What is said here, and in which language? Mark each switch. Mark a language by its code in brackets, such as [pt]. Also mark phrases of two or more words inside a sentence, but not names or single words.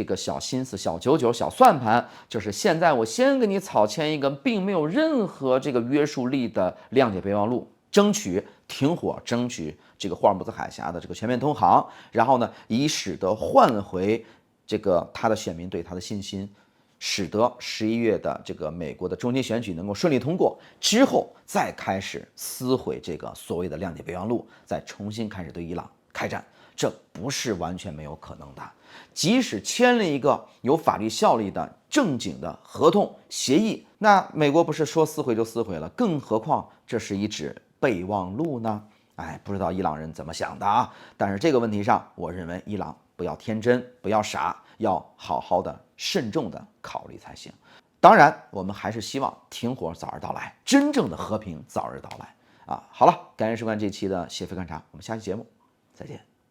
[zh] 個小心思、小九九、小算盤，就是現在我先给你草簽一個並沒有任何這個約束力的諒解備忘錄，爭取停火，爭取這個霍爾木茲海峽的這個全面通航，然後呢，以使得換回這個他的選民對他的信心，使得11月的這個美國的中期選舉能夠順利通過之後，再開始撕毀這個所謂的諒解備忘錄，再重新開始對伊朗開戰，這不是完全沒有可能的。即使簽了一個有法律效力的正經的合同協議，那美國不是說撕毀就撕毀了，更何況這是一紙備忘錄呢？不知道伊朗人怎麼想的但是這個問題上，我認為伊朗不要天真，不要傻，要好好的慎重的考慮才行。当然，我們還是希望停火早日到來，真正的和平早日到來好了，感謝收看這期的协飛觀察，我們下期節目再見。